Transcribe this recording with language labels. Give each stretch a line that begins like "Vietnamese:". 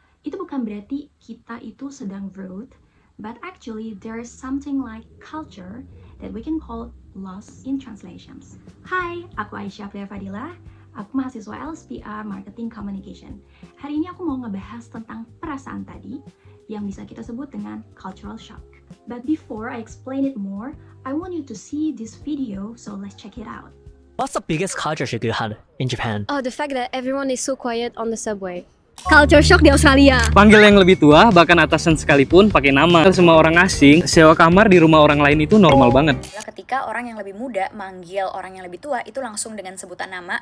Indonesian: Itu bukan berarti kita itu sedang rude,
English: but actually there is something like culture that we can call lost in translations.
Indonesian: Hai, aku Aisyah Priya Fadila. Aku mahasiswa LSPR Marketing Communication. Hari ini aku mau ngebahas tentang perasaan tadi yang bisa kita sebut dengan cultural shock.
English: But before I explain it more, I want you to see this video, so let's check it out. What's the biggest culture shock you had in Japan? Oh, the fact that everyone is so quiet on the subway.
Indonesian: Culture shock di Australia. Panggil yang lebih tua, bahkan atasan sekalipun pakai nama. Semua orang asing, sewa kamar di rumah orang lain itu normal banget. Ketika orang yang lebih muda manggil orang yang lebih tua itu langsung dengan sebutan nama.